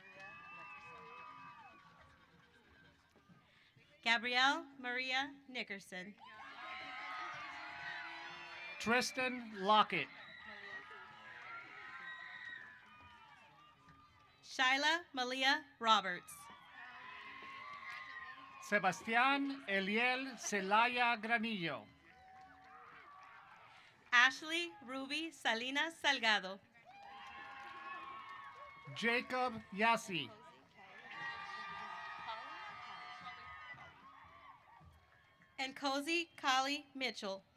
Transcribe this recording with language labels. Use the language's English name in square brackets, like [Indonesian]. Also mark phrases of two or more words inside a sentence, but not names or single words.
[English] Gabrielle Maria Nickerson. Tristan Lockett. Shyla Malia Roberts. Sebastián Eliel Celaya Granillo. Ashley Ruby Salinas Salgado. Jacob Yassi. And Cozy Kali Mitchell.